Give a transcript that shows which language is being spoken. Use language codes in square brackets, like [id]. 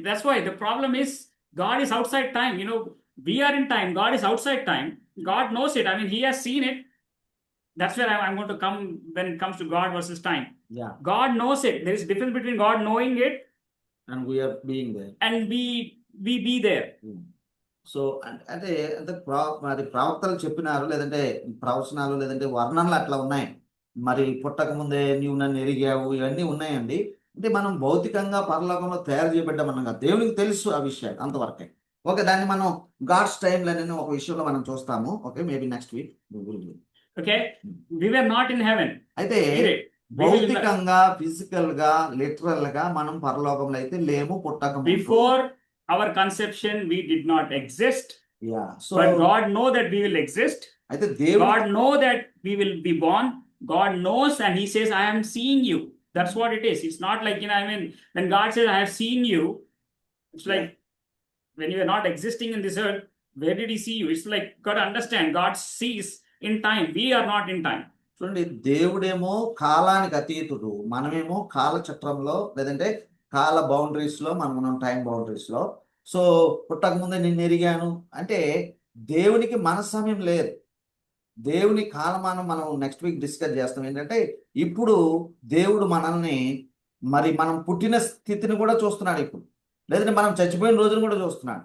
[en] That's why the problem is God is outside time. We are in time. God is outside time. God knows it. I mean, He has seen it. That's where I'm going to come when it comes to God versus time. Yeah, God knows it. There is a difference between God knowing it and we are being there. and we be there. [te] So అంటే అది ప్రవక్తలు చెప్పినారు, లేదంటే ప్రవచనాలు, లేదంటే వర్ణనలు అట్లా ఉన్నాయి. మరి పుట్టక ముందే నీవు నన్ను ఎరిగావు, ఇవన్నీ ఉన్నాయండి. అంటే మనం భౌతికంగా పరలోకంలో తయారు చేయబడ్డామన్నాం కదా, దేవునికి తెలుసు ఆ విషయాలు అంతవరకే. ఓకే, దాన్ని మనం గాడ్స్ టైంలో ఒక విషయంలో మనం చూస్తాము. [en] Okay, maybe next week. Okay? We were not in heaven. [te] అయితే [en] Period. [te] భౌతికంగా, ఫిజికల్ గా, లిటరల్ గా మనం పరలోకంలో అయితే లేము, పుట్టక ముందు. [en] Before our conception, we did not exist. Yeah. So But God know that we will exist. [te] అయితే దేవుడు [en] God know that we will be born. God knows and He says, I am seeing you. That's what it is. It's not like, I mean, when God says, I have seen you, it's like when you are not existing in this earth, where did He see you? It's like, got to understand, God sees in time. We are not in time. [te] చూడండి, దేవుడేమో కాలానికి అతీతుడు, మనమేమో కాల చక్రంలో, లేదంటే కాల boundaries లో మనం ఉన్నాం, టైం బౌండరీస్ లో. సో పుట్టక ముందే నిన్ను ఎరిగాను అంటే దేవునికి మన సమయం లేదు. దేవుని కాలమానం మనం నెక్స్ట్ వీక్ డిస్కస్ చేస్తాం. ఏంటంటే ఇప్పుడు దేవుడు మనల్ని మరి మనం పుట్టిన స్థితిని కూడా చూస్తున్నాడు ఇప్పుడు, లేదంటే మనం చచ్చిపోయిన రోజును కూడా చూస్తున్నాడు.